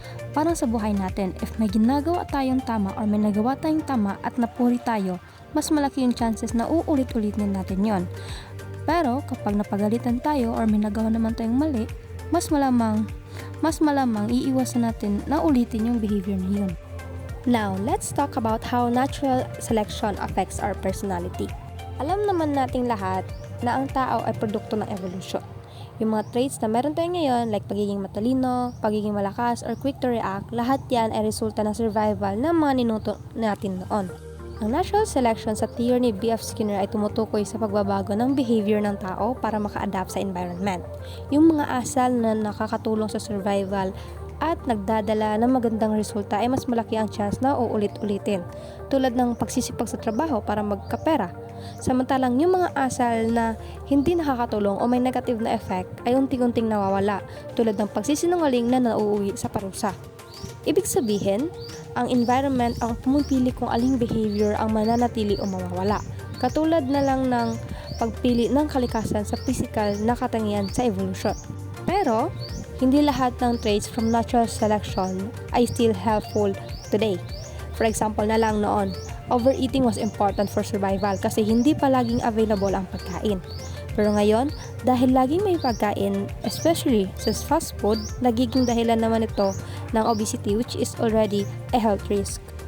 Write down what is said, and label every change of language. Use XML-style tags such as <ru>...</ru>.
<tl>Parang sa buhay natin, if may ginagawa tayong tama or may nagawa tayong tama at napuri tayo, mas malaki yung chances na uulit-ulitin natin yon. Pero kapag napagalitan tayo or may nagawa naman tayong mali, mas malamang iiwasan natin na ulitin yung behavior na yun.</tl> <en>Now, let's talk about how natural selection affects our personality.</en> <tl>Alam naman nating lahat na ang tao ay produkto ng evolution. Yung mga traits na meron tayo ngayon like pagiging matalino, pagiging malakas, or</tl> <en>quick to react,</en> <tl>lahat yan ay resulta ng survival ng mga ninuto natin noon. Ang natural selection sa theory ni B.F. Skinner ay tumutukoy sa pagbabago ng behavior ng tao para maka-adapt sa environment. Yung mga asal na nakakatulong sa survival at nagdadala ng magandang resulta ay mas malaki ang chance na uulit-ulitin, tulad ng pagsisipag sa trabaho para magkapera. Samantalang yung mga asal na hindi nakakatulong o may negative na effect ay unti-unting nawawala, tulad ng pagsisinungaling na nauuwi sa parusa. Ibig sabihin, ang environment ang pumipili kung aling behavior ang mananatili o mawawala. Katulad na lang ng pagpili ng kalikasan sa physical na katangian sa evolution. Pero, hindi lahat ng</tl> <en>traits from natural selection ay still helpful today. For example</en> <tl>na lang noon,</tl> <en>overeating was important for survival</en> <tl>kasi hindi palaging available ang pagkain. Pero ngayon, dahil laging may pagkain, especially sa fast food, nagiging dahilan naman ito ng obesity</tl> <en>which is already a health risk.</en>